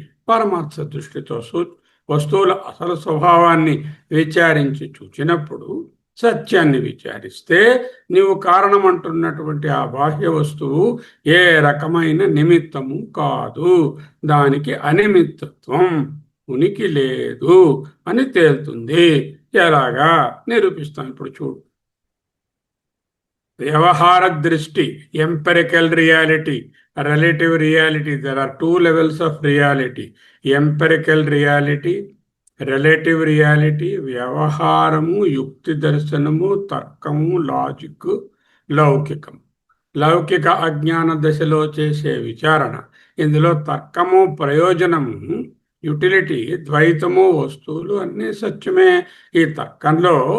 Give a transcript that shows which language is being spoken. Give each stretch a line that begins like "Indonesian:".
Telugu: పరమార్థ దృష్టితో వస్తువుల అసలు స్వభావాన్ని విచారించి చూచినప్పుడు, సత్యాన్ని విచారిస్తే, నీవు కారణం అంటున్నటువంటి ఆ బాహ్య వస్తువు ఏ రకమైన నిమిత్తము కాదు, దానికి అనిమిత్తత్వం, ఉనికి లేదు అని తేలుతుంది. ఎలాగా నిరూపిస్తాం ఇప్పుడు చూడు. వ్యవహార దృష్టి, empirical reality, relative reality.
English: There are 2 levels of reality: empirical reality, relative reality.
Telugu: వ్యవహారము, యుక్తి దర్శనము, తర్కము, లాజిక్, లౌకికం. లౌకిక అజ్ఞాన దశలో చేసే విచారణ. ఇందులో తర్కము, ప్రయోజనము, యుటిలిటీ, ద్వైతము, వస్తువులు అన్నీ సత్యమే. ఈ తర్కంలో